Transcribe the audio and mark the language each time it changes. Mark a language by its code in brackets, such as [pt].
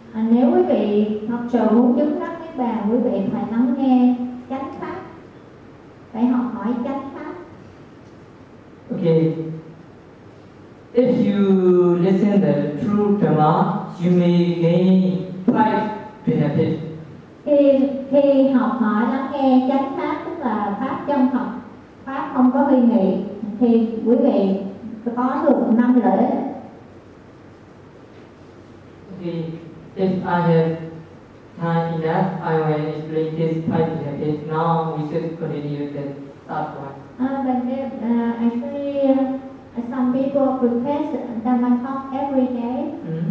[vi] Nếu quý vị học trò muốn chứng đắc Niết Bàn, quý vị phải lắng nghe chánh pháp, phải học hỏi chánh pháp. [en] Okay. If you listen the true Dhamma, you may gain five benefits. [vi] Khi học hỏi lắng nghe chánh pháp, tức là pháp chân thật, pháp không có hư nghị, thì quý vị có được năm lợi ích. [en] Okay. If I have time enough, I will explain this five benefits. Now we should continue the third one. Some people profess Dhamma talk every day, mm-hmm.